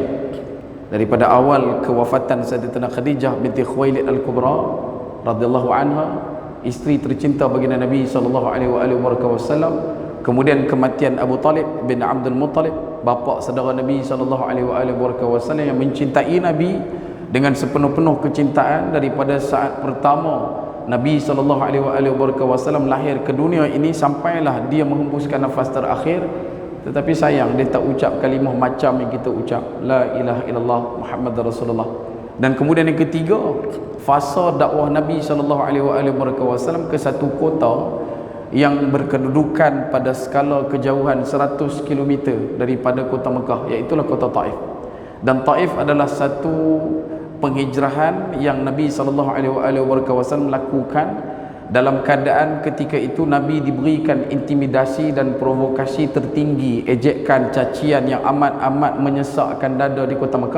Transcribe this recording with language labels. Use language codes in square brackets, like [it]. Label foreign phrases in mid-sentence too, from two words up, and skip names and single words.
[ms] Daripada awal kewafatan Sayyidatina Khadijah binti Khuwailid Al-Kubra [ar] رضي الله عنها, [ms] isteri tercinta baginda Nabi SAW, kemudian kematian Abu Talib bin Abdul Muttalib, bapa saudara Nabi SAW yang mencintai Nabi dengan sepenuh-penuh kecintaan daripada saat pertama Nabi SAW lahir ke dunia ini sampailah dia menghembuskan nafas terakhir. Tetapi sayang, dia tak ucap kalimah macam yang kita ucap, [ar] لا إله إلا الله محمد رسول الله. [ms] Dan kemudian yang ketiga, fasa dakwah Nabi SAW ke satu kota yang berkedudukan pada skala kejauhan 100 km daripada kota Mekah, iaitulah kota Taif. Dan Taif adalah satu penghijrahan yang Nabi SAW lakukan dalam keadaan ketika itu Nabi diberikan intimidasi dan provokasi tertinggi, ejekan, cacian yang amat-amat menyesakkan dada di kota Mekah.